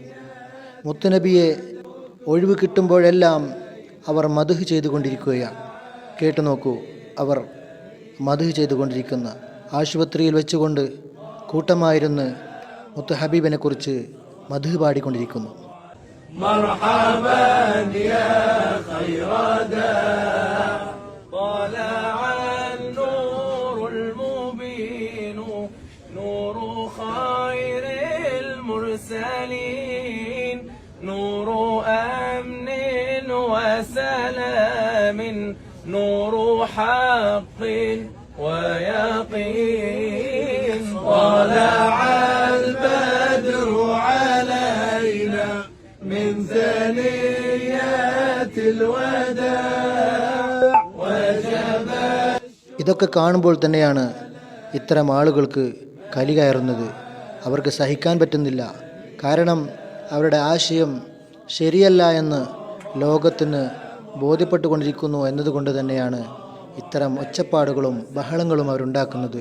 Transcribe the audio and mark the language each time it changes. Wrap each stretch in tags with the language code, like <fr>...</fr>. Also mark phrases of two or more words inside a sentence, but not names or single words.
<ml>മുത്തുനബിയെ ഒഴിവ് കിട്ടുമ്പോഴെല്ലാം അവർ മദ്ഹ് ചെയ്തുകൊണ്ടിരിക്കുകയാണ്. കേട്ടു നോക്കൂ, അവർ മദ്ഹ് ചെയ്തുകൊണ്ടിരിക്കുന്ന, ആശുപത്രിയിൽ വെച്ചുകൊണ്ട് കൂട്ടമായിരുന്ന് മുത്ത് ഹബീബിനെ കുറിച്ച് മദ്ഹ് പാടിക്കൊണ്ടിരിക്കുന്നു.</ml> <ar>مرحبا يا خيردا طلع النور المبين نور خير المرسلين نور أمن وسلام نور حق ويقين طلع البدر علينا من ثنيات الوداع وجب.</ar> <ml>ഇതൊക്കെ കാണുമ്പോൾ തന്നെയാണ് ഇത്തരം ആളുകൾക്ക് കലി കയറുന്നത്. അവർക്ക് സഹിക്കാൻ പറ്റുന്നില്ല. കാരണം അവരുടെ ആശയം ശരിയല്ല എന്ന് ലോകത്തിന് ബോധ്യപ്പെട്ടുകൊണ്ടിരിക്കുന്നു എന്നതുകൊണ്ട് തന്നെയാണ് ഇത്തരം ഒച്ചപ്പാടുകളും ബഹളങ്ങളും അവരുണ്ടാക്കുന്നത്.</ml>